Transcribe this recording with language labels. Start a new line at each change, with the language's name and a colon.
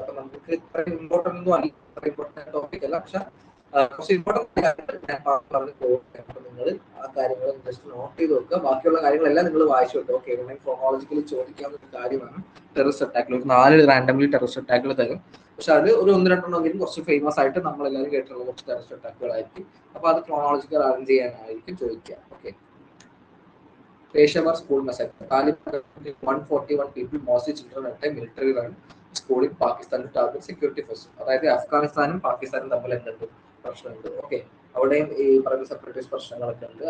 Malayalam: അപ്പൊ നമുക്ക് ഇത്രയും ഇമ്പോർട്ടന്റ് ഒന്നും അല്ല, ഇത്ര ഇമ്പോർട്ടന്റ് ടോപ്പിക് അല്ല. പക്ഷെ കുറച്ച് ഇമ്പോർട്ടന്റ് ഞാൻ പറഞ്ഞു പോകുന്നത്, നിങ്ങൾ ആ കാര്യങ്ങൾ ജസ്റ്റ് നോട്ട് ചെയ്ത് വെക്കുക. ബാക്കിയുള്ള കാര്യങ്ങളെല്ലാം നിങ്ങൾ വായിച്ചു വെക്കുക. ഓക്കെ, ക്രോണോളജിക്കലി ചോദിക്കാവുന്ന ഒരു കാര്യമാണ് ടെററിസ്റ്റ് അറ്റാക്കുകൾ. 4 റാൻഡംലി ടെററിസ്റ്റ് അറ്റാക്കുകൾ തരും. പക്ഷെ അത് ഒരു 1-2 കുറച്ച് ഫേമസ് ആയിട്ട് നമ്മളെല്ലാവരും കേട്ടിട്ടുള്ള കുറച്ച് ടെററിസ്റ്റ് അറ്റാക്കുകളായിരിക്കും. അപ്പൊ അത് ക്രോണോളജിക്കൽ അറേഞ്ച് ചെയ്യാനായിരിക്കും ചോദിക്കുക.
English: Okay, Peshawar school massacre. Taliban 141 people, mostly children, at a military run school in Pakistan to target security forces.
Malayalam: അതായത് അഫ്ഗാനിസ്ഥാനും പാകിസ്ഥാനും തമ്മിൽ എന്തുണ്ട് പ്രശ്നമുണ്ട്. ഓക്കെ, അവിടെയും ഈ പറയുന്ന സെപ്പറേറ്റിസ്റ്റ് പ്രശ്നങ്ങളൊക്കെ ഉണ്ട്.